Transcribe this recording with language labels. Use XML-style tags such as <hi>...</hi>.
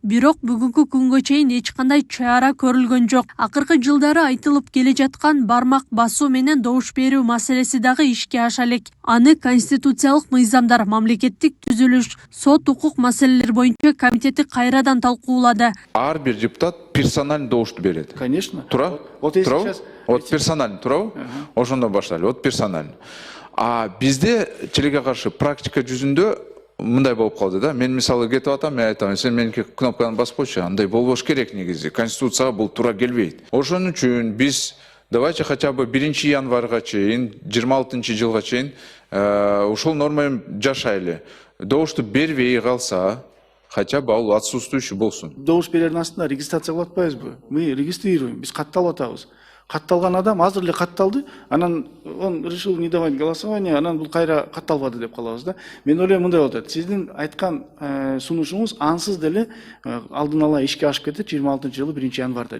<ky>Бирок бүгүнкү күнгө чейин эч кандай чара көрүлгөн жок. Акыркы жылдары айтылып келе жаткан бармак басуу менен добуш берүү маселеси дагы ишке аша элек. Аны конституциялык мыйзамдар, мамлекеттик түзүлүш, сот укук маселелери боюнча комитети кайрадан талкуулады. Ар бир депутат персонально добушту берет.</ky> <ru>Конечно.</ru> <ky>Тура?</ky> <ru>Вот если</ru> <ky>Тура?</ky> <ru>сейчас... Вот персонально,</ru> <ky>тура? Ошондон баштайлы.</ky> <ru>Вот персонально.</ru> <ky>А бизде тилге каршы практика жүзүндө мындай болуп калды да. Мен мисалы кетип атам, мен айтам, сен меники кнопканы баспочу, андай болбош керек негизи. Конституцияга бул туура келбейт. Ошон үчүн биз</ky> <ru>давайте хотя бы</ru> <ky>1 январга чейин, 26-жылга чейин ушул норма жашайлы. Добушту бербей калса,</ky> <ru>хотя бы</ru> <ky>ал отсутствующий болсун. Добуш берердин астында регистрация кылып атпайбызбы?</ky> <ru>Мы регистрируем,</ru> <ky>биз катталып атабыз. Катталган адам азыр эле катталды, анан</ky> <ru>он решил не давать голосование,</ru> <ky>анан бул кайра катталбады деп калабыз да. Мен ойлойм мындай болот атат. Сиздин айткан сунушуңуз ансыз деле алдын ала ишке ашып кетет 26-жылы 1 январда.</ky>